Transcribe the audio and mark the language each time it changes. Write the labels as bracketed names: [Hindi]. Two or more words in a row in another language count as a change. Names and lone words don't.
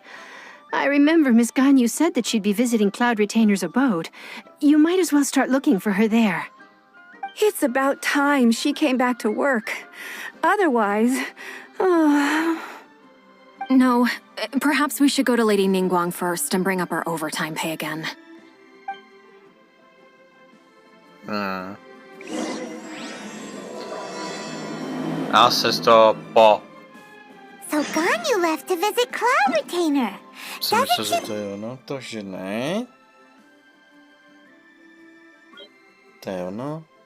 [English] I remember Miss Ganyu said that she'd be visiting Cloud Retainer's abode. You might as well start looking for her there. It's about time she came back to work. Otherwise... No, perhaps we should go to Lady Ningguang first and bring up our overtime pay again. [Czech] Já se z toho [English] So Ganyu left to visit Cloud Retainer. [Czech] Jsem myslel, že to je ono, to že ne. To je ono.